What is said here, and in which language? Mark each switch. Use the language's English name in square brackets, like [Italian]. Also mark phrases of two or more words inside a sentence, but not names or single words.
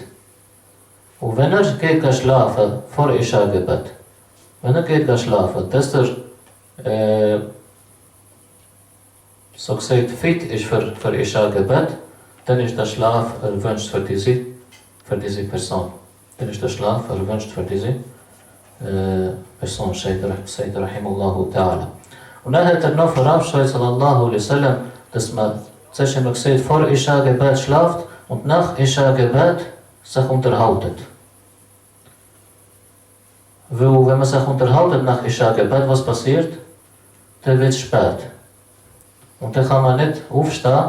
[German] Und wenn er geht schlafen vor Isha Gebet, dass er so gesagt fit ist für Isha Gebet, dann ist der Schlaf erwünscht für diese Person. Dann ist der Schlaf erwünscht für diese Person, sagt [Arabic] رحمه الله تعالى. [German] Und dann hat er noch verabschiedet, [Arabic] صلى الله عليه وسلم, [German] dass man zuerst immer gesagt, vor Isha Gebet schlaft und nach Isha Gebet sich unterhaltet. Weil wenn man sich unterhaltet nach Isha Gebet, was passiert? Dann wird es spät. Und dann kann man nicht aufstehen.